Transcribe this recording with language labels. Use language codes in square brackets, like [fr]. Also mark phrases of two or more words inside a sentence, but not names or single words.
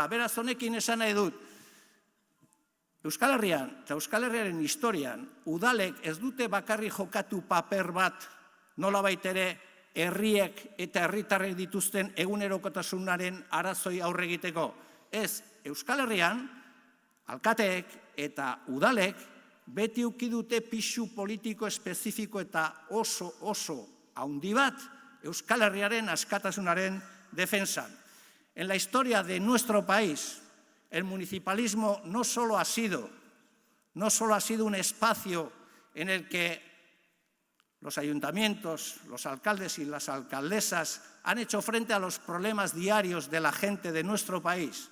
[eu] Beraz, honekin esan nahi dut, Euskal Herrian eta Euskal Herriaren historian, udalek ez dute bakarri jokatu paper bat, nolabait ere herriek eta herritarrek dituzten egunerokotasunaren arazoi aurre egiteko. Ez, Euskal Herrian, alkateek eta udalek beti eduki dute pisu politiko espezifiko eta oso handi bat Euskal Herriaren askatasunaren defensan. [es] En la historia de nuestro país, el municipalismo no solo ha sido un espacio en el que los ayuntamientos, los alcaldes y las alcaldesas han hecho frente a los problemas diarios de la gente de nuestro país.